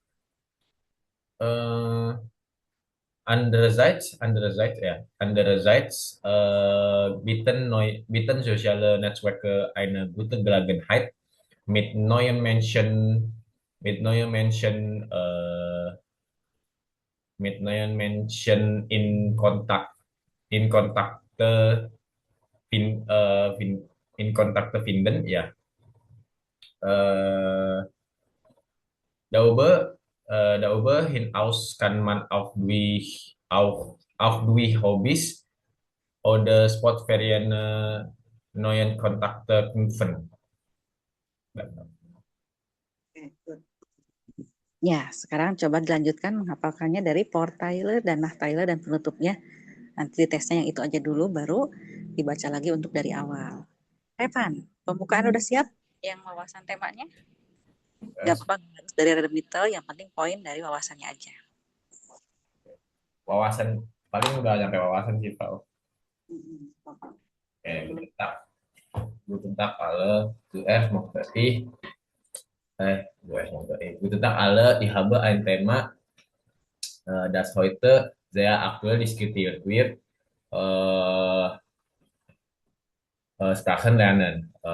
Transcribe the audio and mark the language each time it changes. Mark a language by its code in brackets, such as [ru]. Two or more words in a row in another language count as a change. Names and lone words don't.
[de] Andererseits bieten soziale Netzwerke eine gute Gelegenheit, mit neuen Menschen in Kontakte finden, ja. Darüber hinaus kann man auch durch Hobbys oder Sportferien neuen Kontakte knüpfen. [id] Ya, sekarang coba dilanjutkan menghafalkannya dari [de] Portaile dan Nachteile [id] dan penutupnya. Nanti tesnya yang itu aja dulu, baru dibaca lagi untuk dari awal. Evan, pembukaan udah siap? Yang wawasan temanya? Gak apa-apa, harus dari Redemitel, yang penting poin dari wawasannya aja. Wawasan, paling udah sampai wawasan sih, Pak. [de] Guten Tag alle, zuerst möchte ich ich habe ein Thema, das heute sehr aktuell diskutiert wird. Sprachen lernen.